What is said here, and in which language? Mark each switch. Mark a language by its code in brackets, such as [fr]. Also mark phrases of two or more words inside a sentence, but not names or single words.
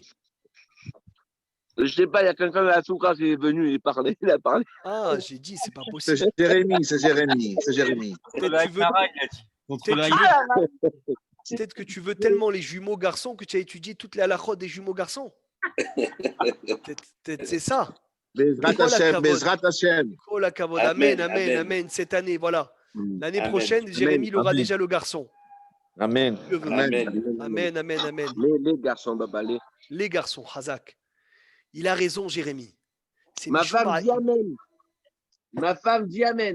[fr] Je sais pas, il y a quelqu'un de la Souka qui est venu, il a parlé. Ah, j'ai dit, c'est pas C'est possible. Jérémy, c'est Jérémy, c'est Jérémy. Peut-être tu veux- Contre le peut-être que tu veux tellement les jumeaux garçons que tu as étudié toutes les halakhot des jumeaux garçons. Peut-être c'est ça. [he] Bezrat Kol Hashem, hakavod. בעזרת השם. כל הכבוד. Amen, Amen, amen, amen. [fr] amen. Cette année, voilà. L'année Amen. prochaine, Jérémy il aura Amen. déjà le garçon. Amen. Dieu veut. Amen. Amen, amen, amen. Les garçons, Baba, Les garçons, Hazak. Il a raison, Jérémy. C'est Ma Michoum femme dit Amen. Ma femme dit Amen.